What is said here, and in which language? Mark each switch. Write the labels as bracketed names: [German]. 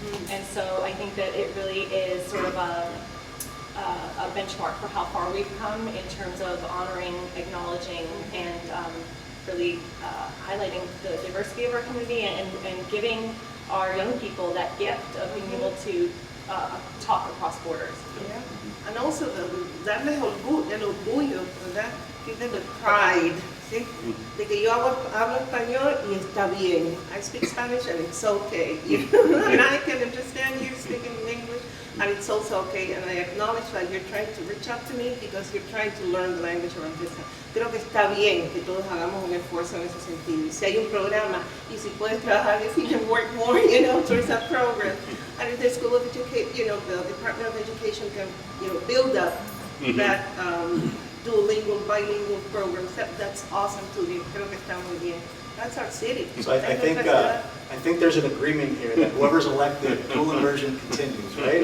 [English] And so I think that it really is sort of a benchmark for how far we've come in terms of honoring, acknowledging, and really highlighting the diversity of our community and giving our young people that gift of being able to talk across borders. Yeah. And also [Spanish] darles el orgullo, ¿verdad? [English] Give them the pride, [Spanish] ¿sí? De que yo hablo español y está bien. [English] I speak Spanish and it's okay. You know? And I can understand you speaking English and it's also okay. And I acknowledge that you're trying to reach out to me because you're trying to learn the language around this. [Spanish] Creo que está bien que todos hagamos un esfuerzo en ese sentido. Y si hay un programa y si puedes trabajar, [English] if you can work more, you know, towards that program. And if the School of Education, you know, the Department of Education can, you know, build up that duolingual, bilingual programs. That's awesome too. [Spanish] Creo que está muy bien. [English] That's our city. So I think there's an agreement here that whoever's elected, dual immersion continues, right?